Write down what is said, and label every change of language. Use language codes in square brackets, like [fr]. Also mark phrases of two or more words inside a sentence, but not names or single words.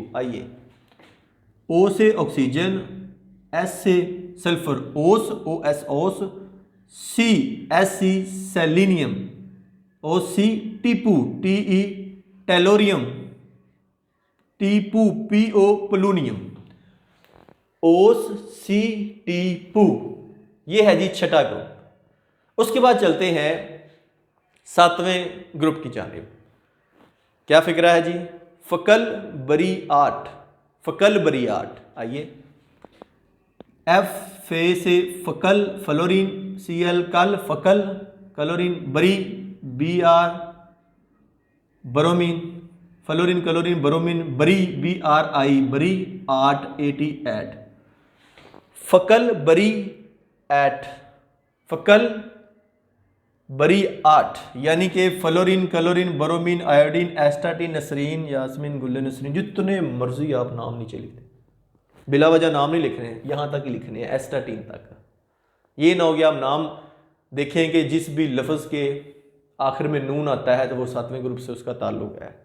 [ur] آئیے، O سے آکسیجن، S سے سلفر اوس OS اوس، C SC سیلینیم، OC ٹیپو TE ٹیلوریم، ٹیپو PO پولونیم، اوس سی ٹیپو. یہ ہے جی چھٹا گروپ. اس کے بعد چلتے ہیں ساتویں گروپ کی جانب. کیا فقرہ ہے جی, فکل بری آٹھ، فکل بری آٹھ. آئیے، F سے فکل فلورین، Cl کل فکل کلورین، بری Br برومین، فلورین کلورین برومین، بری Bri بری 8 88. فکل بری 8، فکل بری 8 یعنی کہ فلورین کلورین برومین آیوڈین ایسٹاٹین نسرین یاسمین گلے نسرین، جتنے مرضی آپ نام نیچے لکھتے، بلا وجہ نام نہیں لکھنے ہیں، یہاں تک ہی لکھنے ہیں، ایسٹاٹین تک. یہ نا ہو گیا آپ نام دیکھیں کہ جس بھی لفظ کے آخر میں نون آتا ہے تو وہ ساتویں گروپ سے اس کا تعلق ہے.